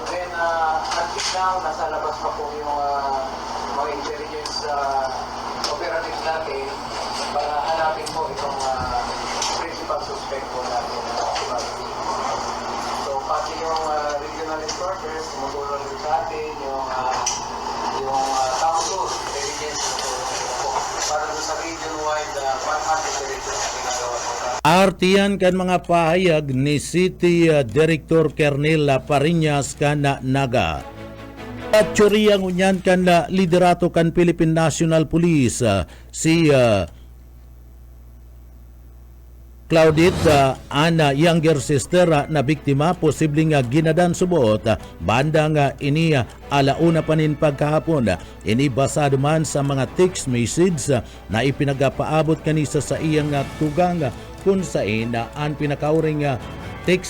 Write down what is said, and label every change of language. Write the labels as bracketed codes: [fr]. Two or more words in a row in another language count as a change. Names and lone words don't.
[en] Then until now, [tl] nasa labas pa po yung mga [en] intelligence operative [tl] natin para hanapin po itong [en] principal suspect [tl] po natin. So pati yung [en] regional headquarters, [tl] tumutulong din sa atin yung [en] council intelligence [tl] po para doon sa [en] region-wide manhunt operation [tl] na ginagawa po natin. [bik] Artiyan kan mga pahayag ni City Director Kernel Pariñas kana Naga. At tsuriyang unyan kan liderato kan Philippine National Police si Claudette ana [en] younger sister [bik] na biktima posibleng ginadan subot banda nga ini alauna panin pagkahapon. Ini basado man sa mga [en] text message [bik] na ipinagapaabot kanisa sa iyang tugang kung saan ang pinakauring text